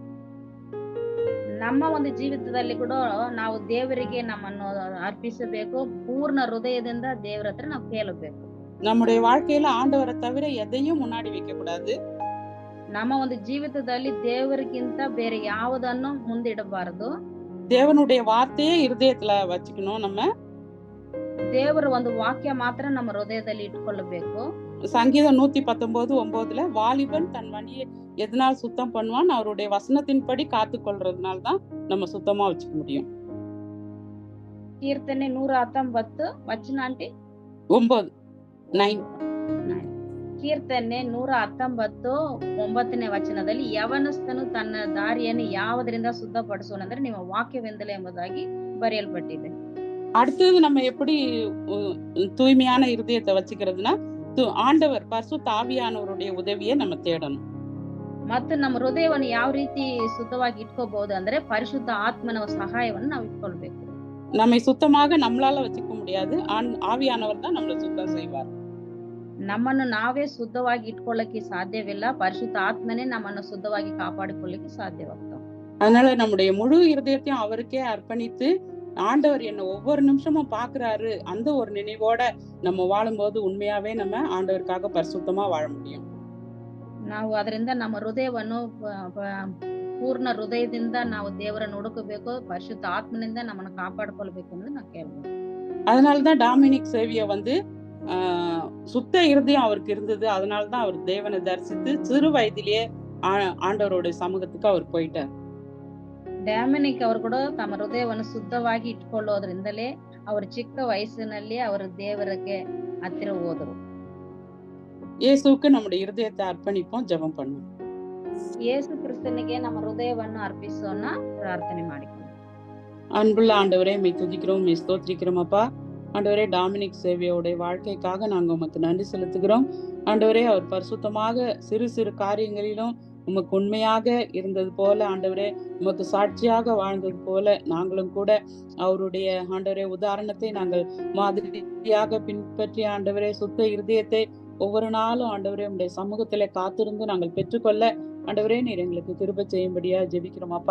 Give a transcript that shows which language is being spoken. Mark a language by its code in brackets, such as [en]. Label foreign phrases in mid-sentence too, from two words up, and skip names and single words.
[kn] ನಮ್ಮ ಒಂದು ಜೀವಿತದಲ್ಲಿ ಕೂಡ ನಾವು ದೇವರಿಗೆ ನಮ್ಮನ್ನು ಅರ್ಪಿಸಬೇಕು, ಪೂರ್ಣ ಹೃದಯದಿಂದ ದೇವರ ಹತ್ರ ನಾವು ಕೇಳಬೇಕು. [ta] நம்முடைய வாழ்க்கையில ஆண்டவரை தவிர எதையும் முன்னாடி வைக்க கூடாது. [kn] ನಮ್ಮ ಒಂದು ಜೀವಿತದಲ್ಲಿ ದೇವರಿಗಿಂತ ಬೇರೆ ಯಾವುದನ್ನು ಮುಂದಿಡಬಾರದು. [ta] தேவனுடைய வார்த்தையே இருதயத்துல வச்சுக்கணும். நம்ம [kn] ದೇವರ ಒಂದು ವಾಕ್ಯ ಮಾತ್ರ ನಮ್ಮ ಹೃದಯದಲ್ಲಿ ಇಟ್ಕೊಳ್ಳಬೇಕು. [ta] சங்கீதம் 119:9 வாலிபன் தன் வழியை எதனால் சுத்தம் பண்ணுவான், அவருடைய வசனத்தின்படி காத்து கொள்றதுனால தான் நம்ம சுத்தமா வச்சுக்க முடியும். [kn] ಕೀರ್ತನೆ 119 ವಚನ ಆಂಟಿ 9 ಕೀರ್ತನೆ 119 ವಚನದಲ್ಲಿ ಯವನಸ್ಥನು ತನ್ನ ದಾರಿಯನ್ನು ಯಾವುದರಿಂದ ಶುದ್ಧಪಡಿಸುವನೆಂದರೆ ನಿಮ್ಮ ವಾಕ್ಯವೆಂದಲೇ ಎಂಬುದಾಗಿ ಬರೆಯಲ್ಪಟ್ಟಿದೆ. [ta] அடுத்தது நம்ம எப்படி தூய்மையான இருதயத்தை வச்சுக்கிறதுனா, ஆண்டவர் பரிசுத்த ஆவியானவருடைய உதவியை நம்ம தேடணும். [kn] ಮತ್ತು ನಮ್ಮ ಹೃದಯವನ್ನು ಯಾವ ರೀತಿ ಶುದ್ಧವಾಗಿ ಇಟ್ಕೋಬಹುದು ಅಂದ್ರೆ ಪರಿಶುದ್ಧ ಆತ್ಮನ ಸಹಾಯವನ್ನು ನಾವು ಇಟ್ಕೊಳ್ಬೇಕು. [ta] நம்மை சுத்தமாக நம்மளால வச்சுக்க முடியாது, ஆவியானவர் தான் நம்மளை சுத்தம் செய்வார். [kn] ನಮ್ಮನ್ನು ನಾವೇ ಶುದ್ಧವಾಗಿ ಇಟ್ಕೊಳ್ಳಕ್ಕೆ ಸಾಧ್ಯವಿಲ್ಲ, ಪರಿಶುದ್ಧ ಆತ್ಮನೇ ನಮ್ಮನ್ನು ಶುದ್ಧವಾಗಿ ಕಾಪಾಡಿಕೊಳ್ಳಕ್ಕೆ ಸಾಧ್ಯವಾಗ್ತದೆ. [ta] அதனால நம்முடைய முழு இருதயத்தையும் அவருக்கே அர்ப்பணித்து, ஆண்டவர் என்ன ஒவ்வொரு நிமிஷமும் பாக்குறாரு, அந்த ஒரு நினைவோட நம்ம வாழும்போது உண்மையாவே நம்ம ஆண்டவருக்காக பரிசுத்தமா வாழ முடியும். [kn] ನಾವು ಅದರಿಂದ ನಮ್ಮ ಹೃದಯವನ್ನು ಪೂರ್ಣ ಹೃದಯದಿಂದ ನಾವು ದೇವರನ್ನು ಹುಡುಕಬೇಕು, ಪರಿಶುದ್ಧ ಆತ್ಮನಿಂದ ನಮ್ಮನ್ನು ಕಾಪಾಡಿಕೊಳ್ಬೇಕು ಅಂತ ನಾವು ಕೇಳ್ಬೋದು. [ta] அதனாலதான் டாமினிக் சேவிய சுத்த இருதயம் அவருக்கு இருந்தது. அதனாலதான் அவர் தேவனை தரிசித்து சிறு வயதிலேயே ஆண்டவருடைய சமூகத்துக்கு அவர் போயிட்டார். [kn] ಡ್ಯಾಮಿನಿಕ್ ಅವರು ಕೂಡ ತಮ್ಮ ಹೃದಯವನ್ನು ಶುದ್ಧವಾಗಿ ಇಟ್ಕೊಳ್ಳೋದ್ರಿಂದಲೇ ಅವರು ಚಿಕ್ಕ ವಯಸ್ಸಿನಲ್ಲಿ ಅವರು ದೇವರಿಗೆ ಹತ್ತಿರ ಹೋದರು. [ta] இயேசுவுக்கு நம்முடைய இருதயத்தை அர்ப்பணிப்போம், ஜெபம் பண்ணுவோம். [kn] ಯೇಸು ಕ್ರಿಸ್ತನಿಗೆ ನಮ್ಮ ಹೃದಯವನ್ನು ಅರ್ಪಿಸೋಣ, ಪ್ರಾರ್ಥನೆ ಮಾಡಿಕೊಳ್ಳೋಣ. [ta] அன்புள்ள ஆண்டவரே, மெய் துதிக்கிறோம், மெய் ஸ்தோத்திரிக்கிறோம் அப்பா. ஆண்டவரே, டாமினிக் சேவியோடைய வாழ்க்கைக்காக நாங்க உமக்கு நன்றி செலுத்துகிறோம். ஆண்டவரே, அவர் பரிசுத்தமாக சிறு சிறு காரியங்களிலும் உமக்கு உண்மையாக இருந்தது போல, ஆண்டவரே உமக்கு சாட்சியாக வாழ்ந்தது போல நாங்களும் கூட அவருடைய ஆண்டவரே உதாரணத்தை நாங்கள் மாதிரியாக பின்பற்றி ஆண்டவரே சுத்த இருதயத்தை ஒவ்வொரு நாளும் ஆண்டவரே உடைய சமூகத்திலே காத்திருந்து நாங்கள் பெற்றுக்கொள்ள ஆண்டவரே நீர் எங்களுக்கு கிருபை செய்யும்படியா ஜெபிக்கிறோம் அப்பா.